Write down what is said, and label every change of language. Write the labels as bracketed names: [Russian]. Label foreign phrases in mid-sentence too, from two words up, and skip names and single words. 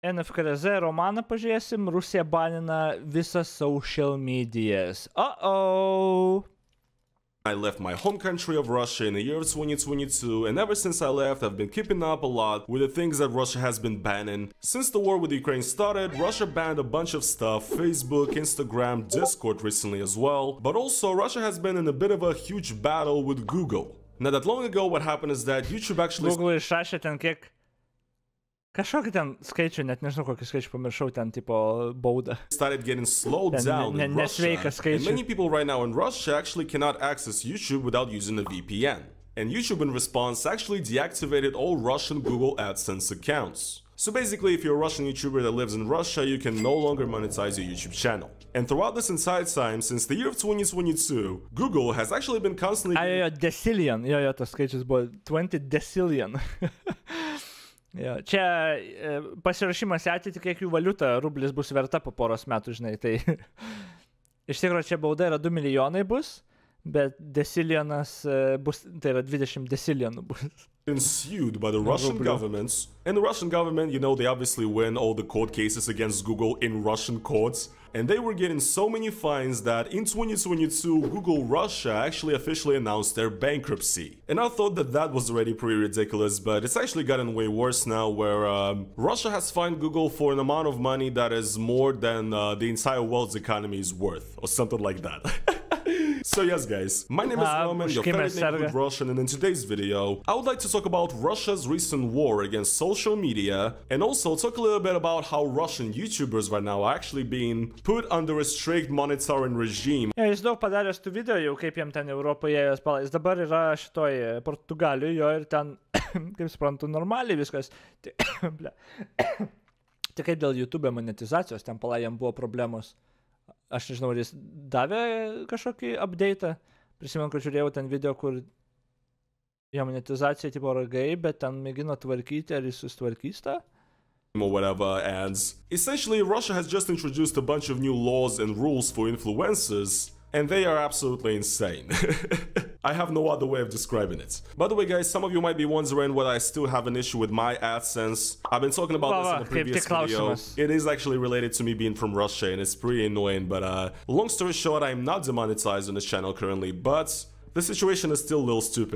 [Lithuanian] NFKRZ romaną pažiūrėsim, Rusija banina visas [English] social medijas. Uh-oh! I left my home country of Russia in the year of 2022, and ever since I left, I've been keeping up a lot with the things that Russia has been banning. Since the war with Ukraine started, Russia banned a bunch of stuff, Facebook, Instagram, Discord recently as well, but also Russia has been in a bit of a huge battle with Google. Not that long ago, what happened is that YouTube actually... [Lithuanian] Google išrašė ten kiek... Kažkokį ten skaičių, net nežinau kokį skaičių pamiršau, ten tipo baudą. [English] Started getting slowed down in Russia, and many people right now in Russia actually cannot access YouTube without using a VPN. And YouTube in response actually deactivated all Russian Google AdSense accounts. So basically, if you're a Russian YouTuber that lives in Russia, you can no longer monetize your YouTube channel. And throughout this entire time, since the year of 2022, Google has actually been constantly... [Lithuanian] decillion, jo, tas skaičius buvo 20 decillion. Jo, čia pasirašymas į ateitį, kiek jų valiuta rublis bus verta po poros metų, žinai, tai iš tikrųjų čia bauda yra 2 milijonai bus, bet decillionas bus, tai yra 20 decillionų bus. [English] Been sued by the Russian governments, and the Russian government, you know, they obviously win all the court cases against Google in Russian courts, and they were getting so many fines that in 2022, Google Russia actually officially announced their bankruptcy. And I thought that that was already pretty ridiculous, but it's actually gotten way worse now, where Russia has fined Google for an amount of money that is more than the entire world's economy is worth, or something like that. So yes guys, my name is Roman, your favorite neighborhood Russian, and in today's video, I would like to talk about Russia's recent war against social media, and also talk a little bit about how Russian YouTubers right now are actually being put under a strict monitoring regime. [Lithuanian] Jis daug padaręs tų video jau, kaip jam ten Europoje ėjęs palais. Dabar yra šitoj Portugalijoje ir ten, kaip suprantu, normaliai viskas. Tik kaip dėl YouTube monetizacijos, ten palai jam buvo problemos. Aš nežinau, ar jis davė kažkokį update'ą. Prisimenu, kad žiūrėjau ten video, kur jo monetizacija tipo ragai, bet ten mėgino tvarkyti, ar jis sustvarkys tą? [English] Or whatever, and essentially Russia has just introduced a bunch of new laws and rules for influencers, and they are absolutely insane. I have no other way of describing it. By the way guys, some of you might be wondering whether I still have an issue with my AdSense. I've been talking about this in a previous video. It is actually related to me being from Russia, and it's pretty annoying, but long story short, I'm not demonetized on this channel currently, but the situation is still a little stupid.